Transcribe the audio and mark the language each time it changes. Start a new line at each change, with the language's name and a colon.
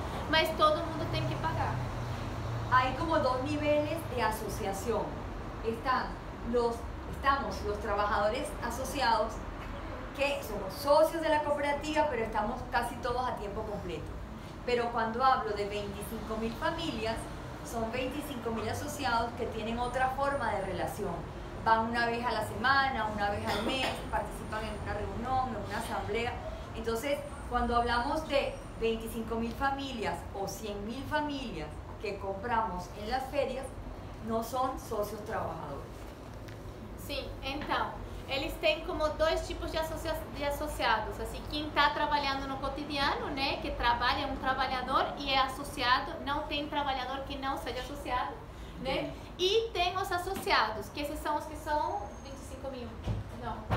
Portuguese: mas todo mundo tem que pagar.
Spanish: Hay como dos niveles de asociación. Estamos los trabajadores asociados, que somos socios de la cooperativa, pero estamos casi todos a tiempo completo. Pero cuando hablo de 25.000 familias, son 25.000 asociados que tienen otra forma de relación. Van una vez a la semana, una vez al mes, participan en una reunión, en una asamblea. Entonces, cuando hablamos de 25.000 familias o 100.000 familias que compramos en las ferias, no son socios trabajadores.
Portuguese: Sim, então, eles têm como dois tipos de associados, assim, quem está trabalhando no cotidiano, né, que trabalha, é um trabalhador e é associado, não tem trabalhador que não seja associado, né, e tem os associados, que esses são os que são 25.000, não,